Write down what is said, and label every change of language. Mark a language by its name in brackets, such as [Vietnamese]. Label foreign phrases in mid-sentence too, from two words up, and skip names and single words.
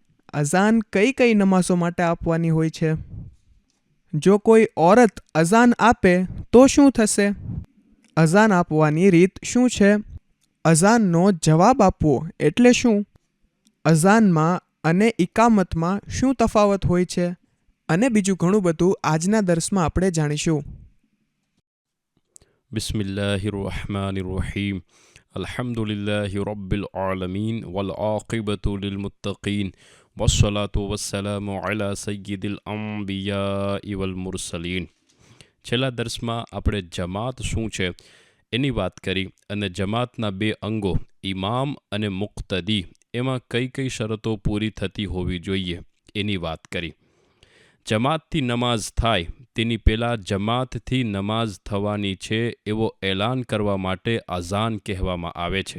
[Gujarati] અઝાન કઈ કઈ નમાઝો માટે આપવાની હોય છે? જો કોઈ ઓરત અઝાન આપે તો શું થશે? અઝાન આપવાની રીત શું છે? અઝાનનો જવાબ આપવો એટલે શું? અઝાનમાં અને ઇકામતમાં શું તફાવત હોય છે? અને બીજું ઘણું બધું આજના દર્સમાં આપણે જાણીશું. [Arabic] بسم الله الرحمن الرحيم الحمد لله رب العالمين والعاقبة للمتقين والصلاة والسلام على سيد الأنبياء والمرسلين. [Gujarati] છેલ્લા દર્સમાં આપણે જમાત શું છે એની વાત કરી અને જમાતના બે અંગો ઇમામ અને મુક્તદી એમાં કઈ કઈ શરતો પૂરી થતી હોવી જોઈએ એની વાત કરી. જમાતથી નમાઝ થાય તેની પહેલાં જમાતથી નમાઝ થવાની છે એવો એલાન કરવા માટે અઝાન કહેવામાં આવે છે.